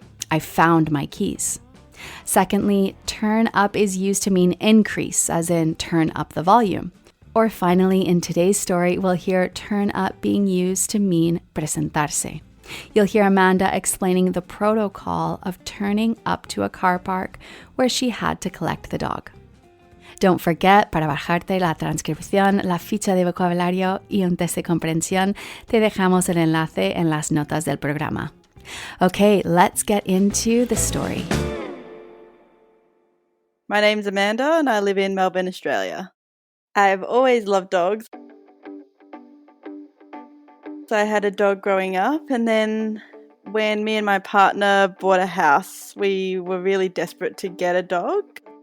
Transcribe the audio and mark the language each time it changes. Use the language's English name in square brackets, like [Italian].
[English] I found my keys. Secondly, turn up is used to mean increase, as in turn up the volume. Or finally, in today's story, we'll hear turn up being used to mean presentarse. You'll hear Amanda explaining the protocol of turning up to a car park where she had to collect the dog. Don't forget, [Spanish] para bajarte la transcripción, la ficha de vocabulario y un test de comprensión, te dejamos el enlace en las notas del programa. [English] Okay, let's get into the story. My name's Amanda and I live in Melbourne, Australia. I've always loved dogs. So I had a dog growing up, and then when me and my partner bought a house, we were really desperate to get a dog.